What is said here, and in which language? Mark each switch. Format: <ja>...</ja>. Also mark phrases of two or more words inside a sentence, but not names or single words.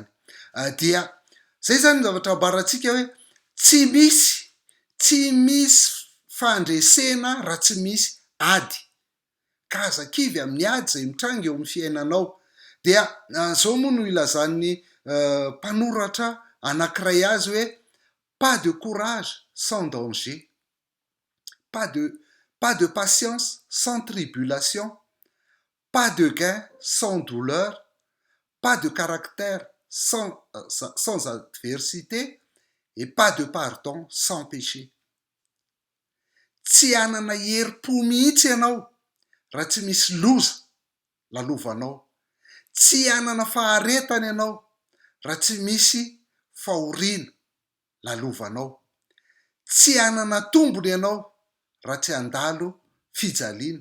<mg>Dia zay zany zavatra ambarantsika hoe tsy misy fandresena raha tsy misy ady. Ka azakivy amin'ny ady zay mitranga eo amin'ny fiainanao. Dia zao moa no ilazan'ny mpanoratra anankiray azy hoe</mg> <fr>pas de courage sans danger, pas de patience sans tribulation, pas de gain sans douleur, pas de caractère sans adversité et pas de pardon sans péché.</fr> <mg>Tsy anana herim-po mihitsy ianao raha tsy misy loza lalovanao. Tsy anana faharetana ianao raha tsy misy fahoriana lalovanao. Tsy anana tombony ianao raha tsy handalo fijaliana.</mg>